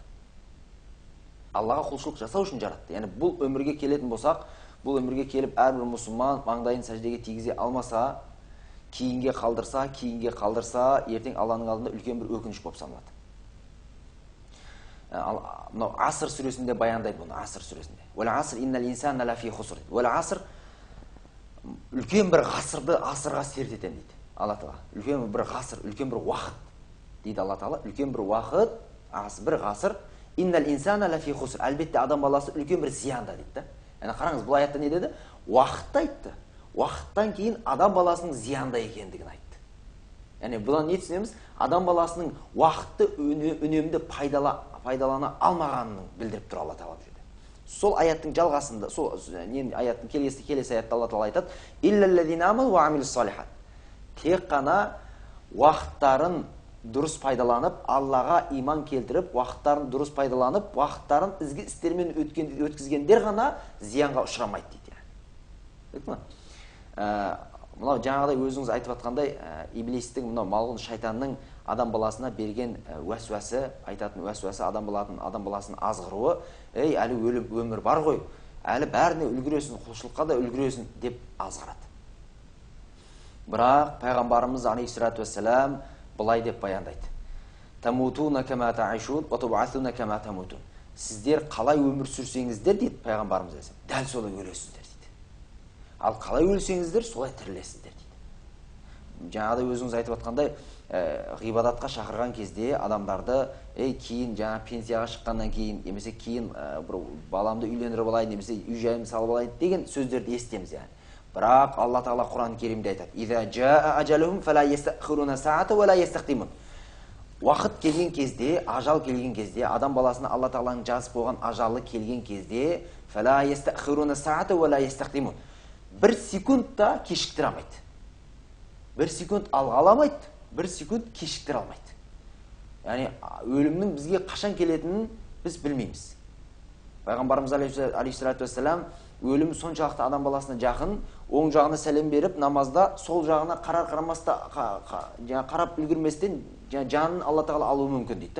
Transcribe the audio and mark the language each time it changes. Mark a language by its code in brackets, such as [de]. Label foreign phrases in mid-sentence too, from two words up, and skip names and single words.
[kk] Аллаға құлшылық жасау үшін жаратты. Бұл өмірге келетін болсақ, бұл өмірге келіп әрбір мұсылман маңдайын сәждеге тигізе алмаса, кейінге қалдырса, ертең Алланың алдында үлкен бір өкініш болып саналады. Мынау Аср сүресінде баяндайды бұны, Аср сүресінде. [ar] والعصر إن الإنسان لفي خسر. والعصر [kk] үлкен бір ғасырды асырға сертетен дейді Алла Тағала. Үлкен бір ғасыр, үлкен бір уақыт дейді Алла Тағала, үлкен бір уақыт, бір ғасыр, [ar] إن الإنسان لفي خسر, [kk] әлбетте адам баласы үлкен бір зиянда дейді да. Яғни қараңыз, бұл аятта не деді? Уақытты айтты. Уақыттан кейін адам баласының зиянда екендігін айтты. Яғни бұдан не түсінеміз? Адам баласының уақытты үнемді пайдалана алмағанын білдіріп тұр Алла Тағала бұл жерде. Сол аяттың жалғасында, сол аяттың келесі аятта Алла Тағала айтады: [ar] إلا الذين آمنوا وعملوا الصالحات. [kk] Тек қана уақыттарын дұрыс пайдаланып, Аллаға иман келтіріп, уақыттарын дұрыс пайдаланып, уақыттарын ізгі істермен өткізгендер ғана зиянға ұшырамайды дейді. Мынау жаңағыдай өзіңіз айтып жатқандай, иблистің, мынау малғұн шайтанның адам баласына берген уәсуәсі, айтатын уәсуәсі, адам баласының азғыруы, әлі өмір бар ғой, әлі бәріне үлгіресің, құлшылыққа да үлгіресің деп азғырады. Бірақ пайғамбарымыз [ar] عليه الصلاة والسلام [kk] былай деп баяндайды: [ar] تموتون كما تعيشون وتبعثون كما تموتون. [kk] Сіздер қалай өмір сүрсеңіздер дейді пайғамбарымыз, дәл солай өлесіздер дейді. Ал қалай өлсеңіздер, солай тірілесіздер дейді. Жаңағыдай өзіңіз айтып жатқандай, ғибадатқа шақырған кезде адамдарды кейін жаңа пенсияға шыққаннан кейін, немесе кейін бір баламды үйлендіріп алайын, немесе үй жайымды салып алайын деген сөздерді естеміз яғни. Бірақ Алла Тағала Құран Керимде айтады: [ar] «إذا جاء أجلهم فلا يستأخرون ساعة ولا يستقدمون». [kk] Уақыт келген кезде, ажал келген кезде, адам баласына Алла Тағаланың жазып қойған ажалы келген кезде, [ar] فلا يستأخرون ساعة ولا يستقدمون. [kk] Бір секунд та кешіктіре алмайды. Бір секунд алға аламайды, бір секунд кешіктіре алмайды. Яғни өлімнің бізге қашан келетінін біз білмейміз. Пайғамбарымыз [ar] عليه الصلاة والسلام [kk] өлім соншалықты адам баласына жақын, оң жағына сәлем беріп, намазда сол жағына қарар-қарамаста қарап үлгірместен жанын Алла Тағала алуы мүмкін дейді.